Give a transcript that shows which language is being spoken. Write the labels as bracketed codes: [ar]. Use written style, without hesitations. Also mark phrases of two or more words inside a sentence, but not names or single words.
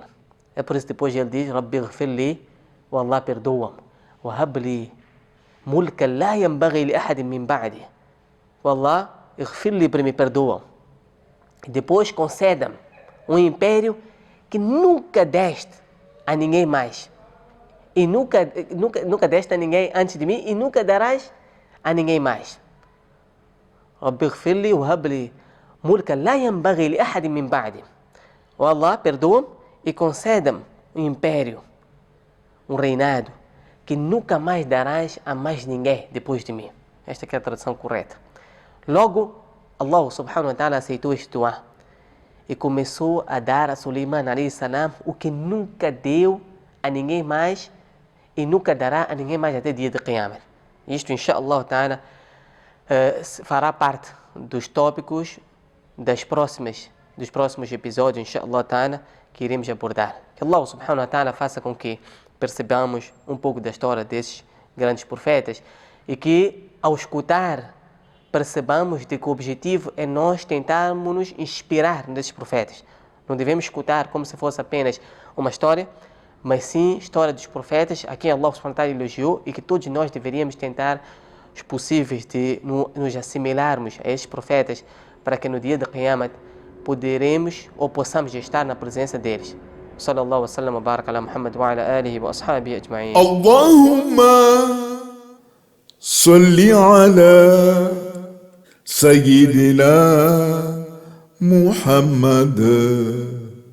[pt] É por isso que depois ele diz: [ar] "رب اغفر لي", [pt] o Allah perdoa-me. [ar] "وهب لي ملكا لا ينبغي لأحد من بعدي". [pt] O Allah, ghfirli, para me perdoa. E depois conceda-me um império que nunca deste a ninguém mais. E nunca deste a ninguém antes de mim e nunca darás a ninguém mais. [ar] رب اغفر لي وهب لي ملكا لا ينبغي لأحد من بعدي. [pt] O Allah, perdoa-me e conceda-me um império, um reinado que nunca mais darás a mais ninguém depois de mim. Esta é a tradução correta. Logo, [ar] الله سبحانه وتعالى [pt] aceitou este dua e começou a dar a Suleiman [ar] عليه السلام [pt] o que nunca deu a ninguém mais e nunca dará a ninguém mais até dia de Qiyamah. Isto, [ar] إن شاء الله تعالى, [pt] fará parte dos tópicos dos próximos episódios, [ar] إن شاء الله تعالى, [pt] que iremos abordar. Que [ar] الله سبحانه وتعالى [pt] faça com que percebamos um pouco da história desses grandes profetas e que, ao escutar, percebamos de que o objetivo é nós tentarmos nos inspirar nesses profetas. Não devemos escutar como se fosse apenas uma história, mas sim história dos profetas a quem [ar] الله سبحانه وتعالى [pt] elogiou e que todos nós deveríamos tentar os possíveis de nos assimilarmos a esses profetas para que no dia de Qiyamah poderemos ou possamos estar na presença deles. [ar] صلى الله عليه وسلم وبارك على محمد وعلى آله وأصحابه أجمعين. اللهم صل على سيدنا محمد.